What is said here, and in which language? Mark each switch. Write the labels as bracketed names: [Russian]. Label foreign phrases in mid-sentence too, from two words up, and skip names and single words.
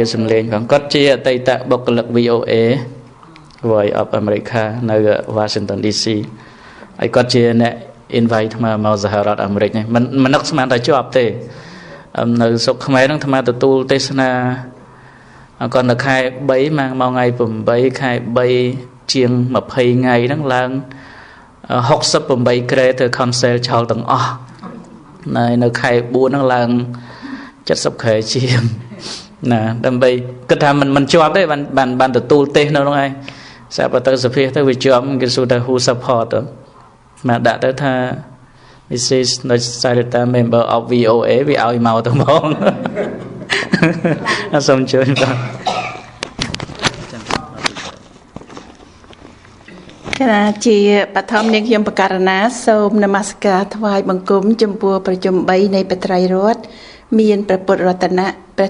[Khmer] សំឡេងបងគាត់ជាអតីតបុគ្គលិក VOA Voice of America នៅ Washington DC ហើយគាត់ជាអ្នក invite មកសហរដ្ឋអាមេរិកនេះមិននឹកស្មានតែជាប់ទេនៅស្រុកខ្មែរហ្នឹងអាត្មាទទួលទេសនាគាត់នៅខែ3មកថ្ងៃ8ខែ3ជាង20ថ្ងៃហ្នឹងឡើង 68ក្រេទៅ cancel ឆោលទាំងអស់នៅខែ4ហ្នឹងឡើង70ក្រេជាងណាដើម្បីគិតថាមិនជាប់ទេបានទទួលទេសនៅហ្នឹងឯងស្រាប់ទៅសភាទៅវាជាប់គេសួរថា [English] who support [Khmer] ទៅមកដាក់ទៅថា [English] this is not Sarita member of VOA [Khmer] វាឲ្យមកទៅហ្មងសូមជួយបាទ គណៈជាបឋមនាងខ្ញុំបករណាសូមនមស្ការថ្វាយបង្គំចំពោះប្រជុំ3នៃបត្រៃរតន៍មានព្រះពុទ្ធរតនៈព្រះ